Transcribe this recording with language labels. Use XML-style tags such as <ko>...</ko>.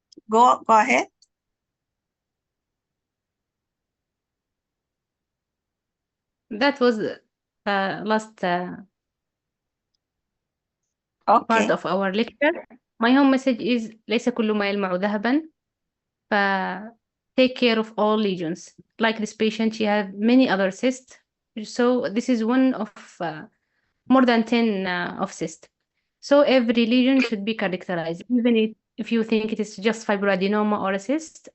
<en>Go ahead. That was last part of our lecture. My home message is</en> <ar>ليس كل ما يلمع ذهبا.</ar> <en>Take care of all lesions. Like this patient, she had many other cysts. So this is one of more than 10 of cysts. So every lesion should be characterized, even if you think it is just fibroadenoma or a cyst.</en>